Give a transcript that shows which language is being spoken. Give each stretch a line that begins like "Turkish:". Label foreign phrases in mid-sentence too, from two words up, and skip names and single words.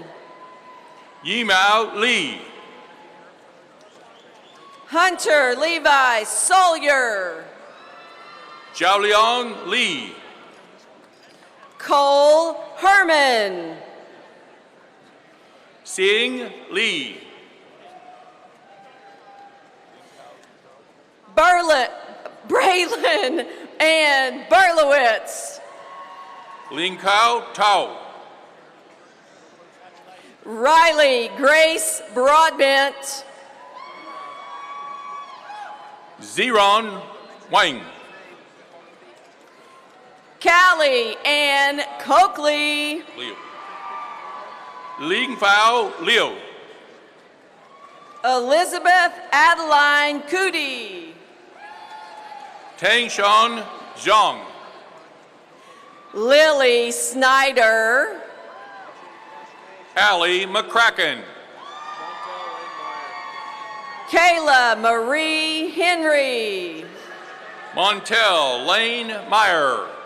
English: Yimao Lee. Hunter Levi Sawyer. Jiaoliang Li. Cole Herman. Sing Lee. Braylon and Berlowitz. Ling Kao Tao. Riley Grace Broadbent. Ziron Wang. Callie Ann Coakley. Liu. Ling Fao Liu. Elizabeth Adeline Cootie. Tang Shan Zhang. Lily Snyder. Allie McCracken. Kayla Marie Henry. Montel Lane Meyer.